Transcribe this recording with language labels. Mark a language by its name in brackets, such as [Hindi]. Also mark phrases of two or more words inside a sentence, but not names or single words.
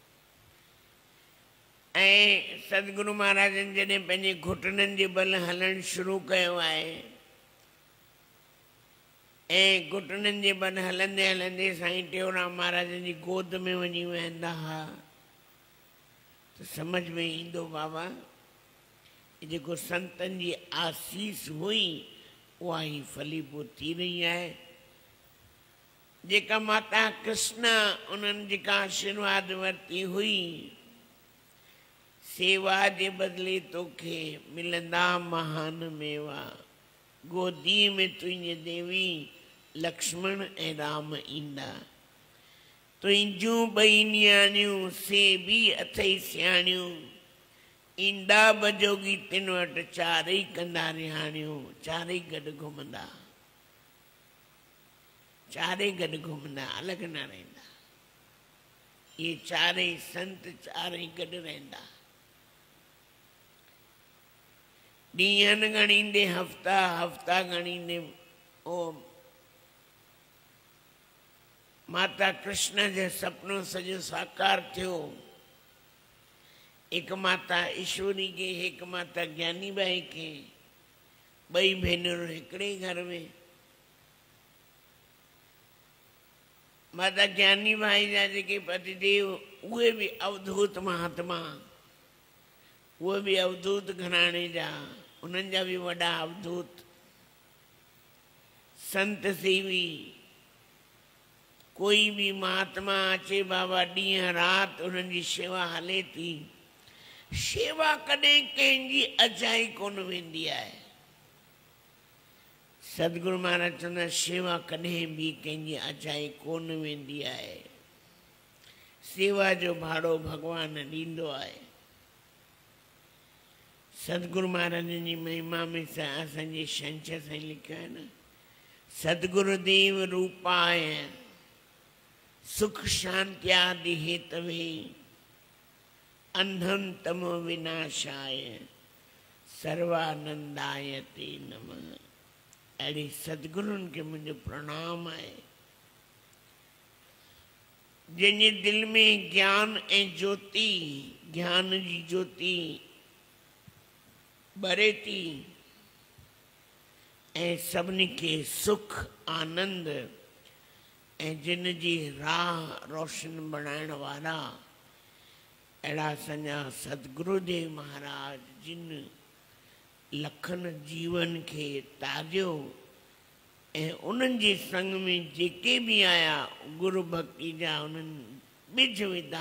[Sindhi] ऐं सदगुरु महाराजन जॾहिं पंहिंजे घुटननि जे बल हलणु शुरू कयो आहे, ऐं घुटननि जे बल हलंदे हलंदे साईं टेऊंराम महाराजन जी गोद में वञी वेहंदा हुआ, त सम्झ में ईंदो बाबा जेको संतनि जी आसीस हुई उहा ई फलीभूत थी रही आहे। जेका माता कृष्ण उन्हनि जेका आशीर्वाद वरिती हुई, सेवा जे बदिले तोखे मिलंदा महान मेवा, गोदी में तुंहिंजे देवी लक्ष्मण ऐं राम ईंदा। तुंहिंजूं 2 नियाणियूं से बि अथई सियाणियूं, ईंदा बजोगी तिन वटि 4 कंदा रिहाणियूं। 4 गॾु घुमंदा, 4 गॾु घुमंदा, अलॻि न रहंदा। इहे 4 संत 4 गॾु रहंदा। ॾींहंनि ॻणींदे हफ़्ता, हफ़्ता ॻणींदे ओ माता कृष्ण जो सपनो सॼो साकार थियो। एक माता ईश्वरी के, एक माता ज्ञानी बाई के, 2 भेनरूं हिकिड़े घर में। माता ज्ञानी बाई जा जेके पतिदेव उहे बि अवधूत महात्मा, उहे बि अवधूत घराणे जा, उन्हनि जा बि वॾा अवधूत संत सेवी। कोई भी महात्मा अचे बाबा ॾींहं राति उन्हनि जी शेवा हले थी। शेवा कॾहिं कंहिंजी अजाई कोन वेंदी आहे। सदगुरु महाराज चवंदा शेवा कॾहिं बि कंहिंजी अजाई कोन वेंदी आहे। सेवा जो भाड़ो भगवान ॾींदो आहे। सदगुरु महाराजन जी महिमा में असांजे छंछर साईं लिखियो आहे न, [Sanskrit] सदगुरुदेव रूपाय सुख शांत्यादि हेतवे अंधम तमो विनाशाय सर्वानंदाय ते नमः। [Sindhi] अहिड़ी सदगुरुनि खे मुंहिंजो प्रणाम आहे, जंहिंजे दिल में ज्ञान ऐं ज्योति, ज्ञान जी ज्योति ॿरे थी ऐं सभिनी खे सुख आनंद ऐं जिन जी राह रोशन बणाइण वारा अहिड़ा असांजा सतगुरुदेव महाराज, जिन लखनि जीवन खे तारियो ऐं उन्हनि जे संग में जेके बि आया गुरु भक्ति जा उन्हनि ॿिज विधा।